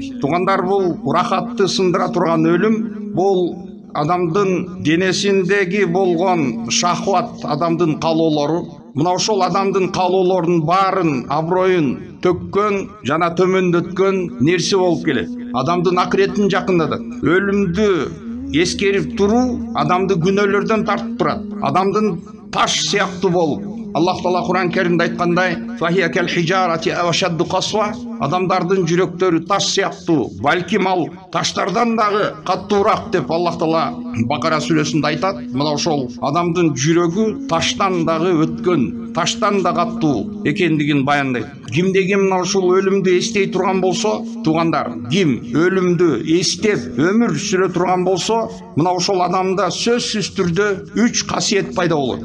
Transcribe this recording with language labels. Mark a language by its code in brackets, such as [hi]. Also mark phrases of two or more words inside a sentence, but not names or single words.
[ky] Туугандар, бул рахатты сындыра турган өлүм, бул адамдын денесиндеги болгон шахват, адамдын каалоолору, мына ошол адамдын каалоолорунун баарын, аброюн төккөн жана төмөндөткөн нерсе болуп келет. Адамдын акыретин жакындатат. Өлүмдү эскерип туруу адамды күнөөлөрдөн тартып турат. Адамдын таш сыяктуу болуп, [ar] الله تعالى [ky] Кур'ан Керимде айткандай: [ar] "فهي كالحجارة أو أشد قسوة", [ky] адамдардын жүрөктөрү таш сыяктуу, балким ал таштардан дагы каттуураак деп [ar] الله تعالى [ky] Бакара сүрөсүндө айтат. Мына ошол адамдын жүрөгү таштан дагы өткөн, таштан да каттуу экендигин баяндайт. Кимдеги мына ушул өлүмдү эстей турган болсо, туугандар, ким өлүмдү эстеп өмүр сүрө турган болсо, мына ошол адамда сөзсүз түрдө 3 касиет пайда болот.